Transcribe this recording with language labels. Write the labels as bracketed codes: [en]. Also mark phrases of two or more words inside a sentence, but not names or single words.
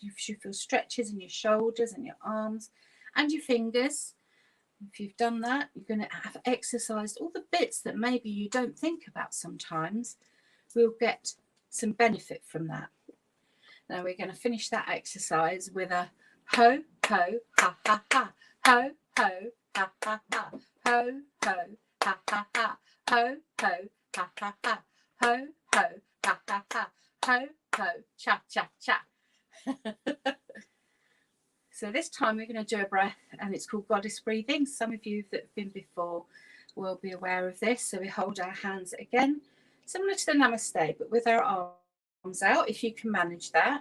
[en] You should feel stretches in your shoulders and your arms and your fingers. If you've done that, you're going to have exercised all the bits that maybe you don't think about sometimes. We'll get some benefit from that. Now we're going to finish that exercise with a ho, ho, ha, ha, ha. Ho, ho, ha, ha, ha. Ho, ho, ha, ha, ha. Ho, ho, ha, ha, ha. Ho, ho, ha, ha, ha. Ho, ho, cha, cha, cha. So this time we're going to do a breath, and it's called goddess breathing. Some of you that have been before will be aware of this. So we hold our hands again, similar to the namaste, but with our arms out, if you can manage that.